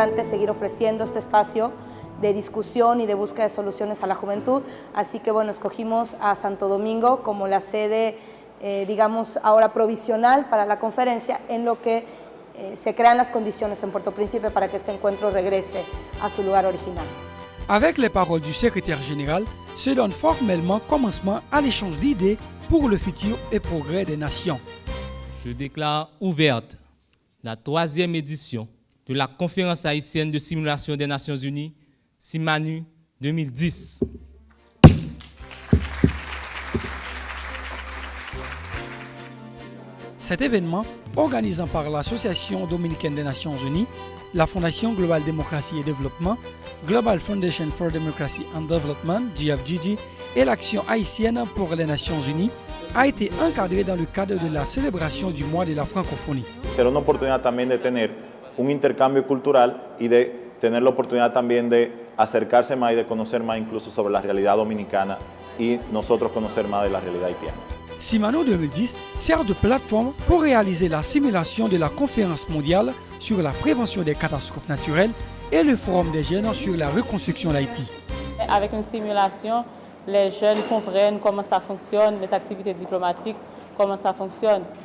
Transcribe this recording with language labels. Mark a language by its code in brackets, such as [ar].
[es] Seguir ofreciendo este espacio de discusión y de búsqueda de soluciones a la juventud, así que bueno, escogimos a Santo Domingo como la sede, digamos, ahora provisional para la conferencia, en lo que se crean las condiciones en Puerto Príncipe para que este encuentro regrese a su lugar original. [fr] Avec les paroles du secrétaire général, se donne formellement commencement à l'échange d'idées pour le futur et progrès des nations. Je déclare ouverte la troisième édition de la conférence haïtienne de simulation des Nations Unies, Simanu 2010. Cet événement, organisé par l'Association dominicaine des Nations Unies, la Fondation Global Démocratie et Développement, Global Foundation for Democracy and Development, GFGD, et l'Action haïtienne pour les Nations Unies, a été encadré dans le cadre de la célébration du mois de la francophonie. C'est une [es] opportunidad también de tener un intercambio cultural y de tener la oportunidad también de acercarse más y de conocer más incluso sobre la realidad dominicana y nosotros conocer más de la realidad haitiana. [fr] Simanu 2010 sert de plateforme pour réaliser la simulation de la conférence mondiale sur la prévention des catastrophes naturelles et le forum des jeunes sur la reconstruction d'Haïti. Avec une simulation, les jeunes comprennent comment ça fonctionne, les activités diplomatiques, comment ça fonctionne.